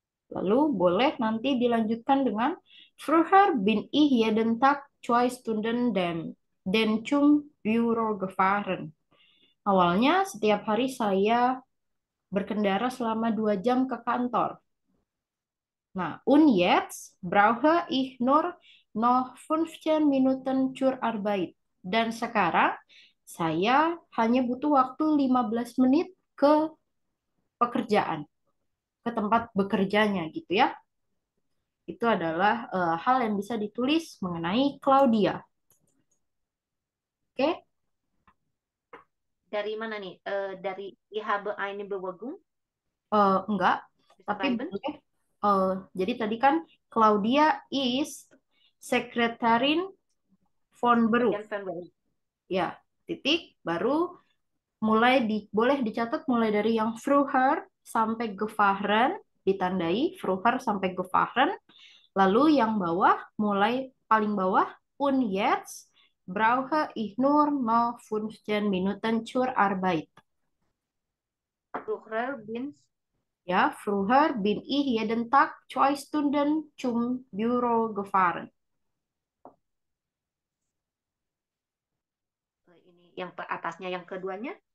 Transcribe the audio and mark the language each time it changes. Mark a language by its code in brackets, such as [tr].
[id] lalu boleh nanti dilanjutkan dengan [de] Früher bin ich jeden Tag 2 Stunden den zum Büro gefahren. [id] Awalnya setiap hari saya berkendara selama 2 jam ke kantor. [de] Nah, und jetzt brauche ich nur noch 15 Minuten zur Arbeit. [id] Dan sekarang saya hanya butuh waktu 15 menit ke pekerjaan, ke tempat bekerjanya gitu ya. Itu adalah hal yang bisa ditulis mengenai Claudia. Oke. Dari mana nih? [de] Dari Ich habe eine Bewegung [id] Enggak, tapi [de] beschreiben. [id] boleh. Jadi tadi kan [de] Claudia is Sekretärin von Beruf. [id] Bagian [de] von Beruf. [id] Ya, titik baru boleh dicatat mulai dari yang früher sampai gefahren ditandai früher sampai gefahren, lalu yang bawah mulai paling bawah [de] und jetzt brauche ich nur noch 15 Minuten zur Arbeit. Früher bin Ya, früher bin ich jeden Tag 2 Stunden zum Büro gefahren. [id] Ini yang atasnya, yang keduanya